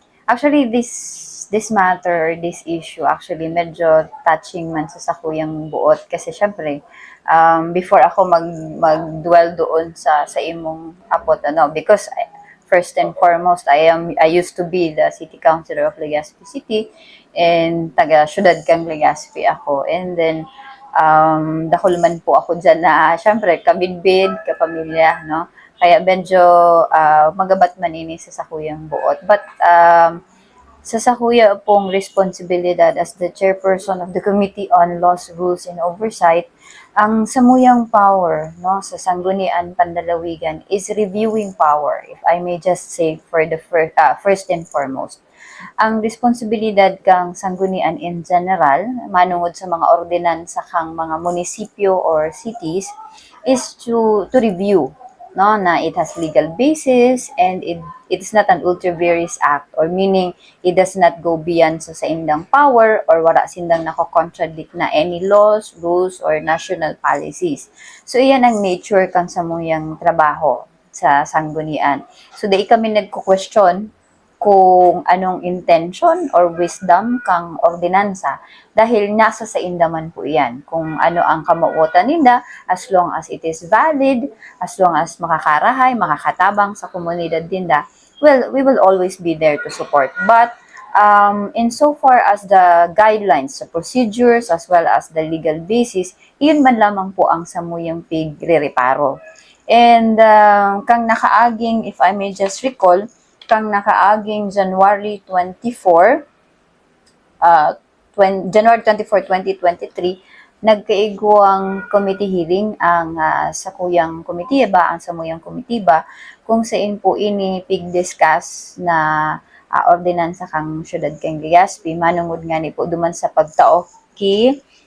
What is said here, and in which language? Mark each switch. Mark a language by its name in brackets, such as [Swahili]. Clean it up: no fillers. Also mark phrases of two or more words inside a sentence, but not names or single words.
[English] Actually, this matter, this issue, actually, [Bikol] medyo touching man sa sakuyang buot. Kasi, syempre, before ako mag-dwell doon sa imong apot, [English] because first and foremost, I used to be the city councilor of Legazpi City, and [Bikol] taga syudad kang Legazpi ako. And then, dahol man po ako dyan na, syempre, kabidbid, kapamilya, no? Kaya medyo magabat manini sa sakuyang buot. [English] But [Bikol] sa sakuya pong responsibilidad [English] as the chairperson of the Committee on Laws, Rules, and Oversight, [Bikol] ang samuyang power no, sa Sanggunian Pandalawigan [English] is reviewing power, if I may just say for the first and foremost. [Bikol] Ang responsibilidad kang sanggunian [English] in general, [Bikol] manungod sa mga ordinansa kang mga munisipyo [English] or cities, is to review [Bikol] no na [English] it has legal basis and it is not an ultra vires act, or meaning it does not go beyond [Bikol] sa indang power or wala sindang nako-contradict na [English] any laws, rules, or national policies. [Bikol] So iyan ang nature kang samuyang trabaho sa sanggunian. So dai kami nagko-question kung anong intention or wisdom kang ordinansa, dahil nasa sa indaman po yan kung ano ang kamauotan ninda, [English] as long as it is valid, as long as [Bikol] makakarahay, makakatabang sa komunidad dinda, [English] well, we will always be there to support. But in so far as the guidelines, the procedures, as well as the legal basis, [Bikol] iyon man lamang po ang samuyang pigre-reparo. And kang nakaaging, [English] if I may just recall, [Bikol] kang nakaaging January 24, January 24, 2023, nagkaiguang [English] committee hearing [Bikol] ang sakuyang komitiba, ang samuyang komitiba, kung saan po ini pig-discuss na ordinansa kang syudad kang Legazpi, manungod nga ni po duman sa pagtao ki,